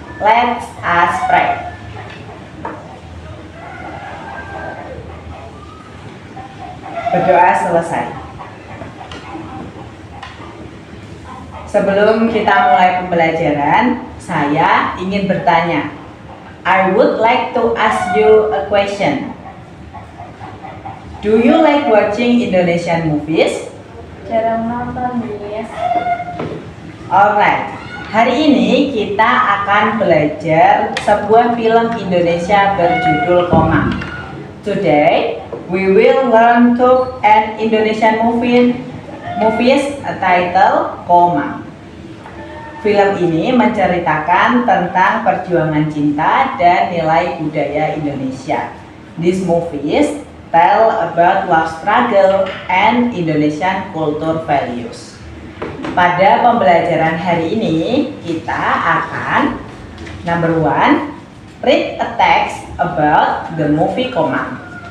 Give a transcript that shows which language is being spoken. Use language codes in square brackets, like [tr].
[en] Let us pray. [id] Berdoa selesai. Sebelum kita mulai pembelajaran, saya ingin bertanya. [en] I would like to ask you a question. Do you like watching Indonesian movies? [id] Jarang nonton, Miss. Alright. Hari ini kita akan belajar sebuah film Indonesia berjudul Komang. [en] Today we will learn to an Indonesian movies title Komang. [id] Film ini menceritakan tentang perjuangan cinta dan nilai budaya Indonesia. [en] These movies tell about love struggle and Indonesian culture values. [id] Pada pembelajaran hari ini, kita akan [en] number 1, read a text about the movie Komang.